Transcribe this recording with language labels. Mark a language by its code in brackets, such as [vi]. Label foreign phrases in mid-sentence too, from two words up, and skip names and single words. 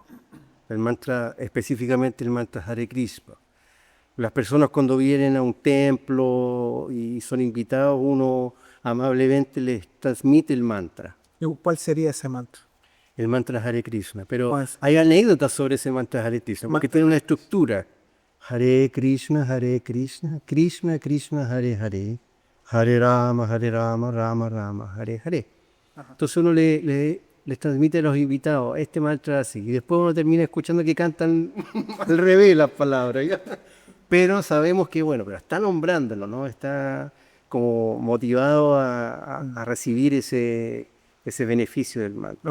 [es] El mantra, específicamente el mantra Hare Krishna. Las personas cuando vienen a un templo y son invitados, uno amablemente les transmite el mantra. ¿Cuál sería ese mantra? El mantra Hare Krishna. Pero hay anécdotas sobre ese mantra Hare Krishna, porque tiene una estructura. Hare Krishna, Krishna Krishna, Hare Hare, Hare Rama, Rama Rama, Hare Hare. Entonces uno les transmite a los invitados este mantra así, y después uno termina escuchando que cantan al revés las palabras, ¿ya? Pero sabemos que, pero está nombrándolo, ¿no? Está como motivado a recibir ese beneficio del mantra.